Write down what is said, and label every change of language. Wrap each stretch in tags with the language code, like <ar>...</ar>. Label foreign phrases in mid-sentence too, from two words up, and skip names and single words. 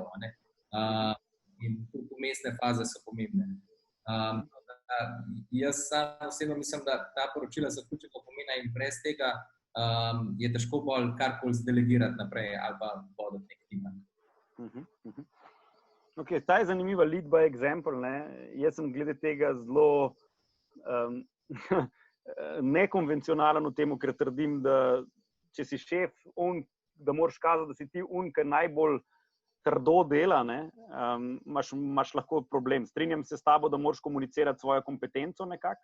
<sl>In tudi umestne faze so pomembne. Jaz sam osebno mislim, da ta poročila so ključnega pomena in brez tega je težko bolj karkoli zdelegirati naprej ali pa voditi nek tim. Okay, ta je zanimiva</sl> <en>lead by example.</en> <sl>Jaz sem glede tega zelo nekonvencionalen v tem, ker trdim, da če si šef, da moraš kazati, da si ti ki najbolj trdo dela, imaš lahko problem. Strinjam se s tabo, da moraš komunicirati svojo kompetenco nekako.</sl>